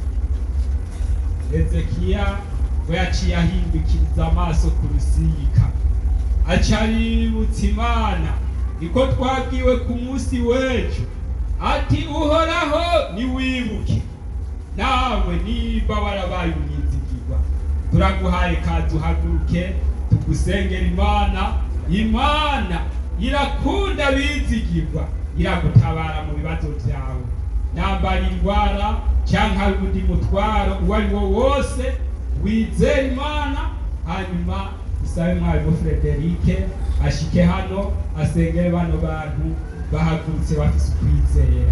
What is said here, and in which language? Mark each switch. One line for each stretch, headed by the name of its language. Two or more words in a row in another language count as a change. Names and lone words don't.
Rundi: Hezekiya we yaciye ahindukiriza amaso ku rusika, aca aributsa Imana niko twabwiwe ku munsi w'ejo ati Uhoraho niwibuke. Nawe niba warabaye umwizigirwa, turaguhaye kaze uhaguruke gusengera Imana irakunda bizigirwa, iragutabara mu bibazo byawe. Nambara indwara cyangwa undi mutwaro uwo ari wo wose, wizere Imana, hanyuma usabe mwarimu Frederike ashike hano asengere bano bantu bahagurutse bafise ukwizera.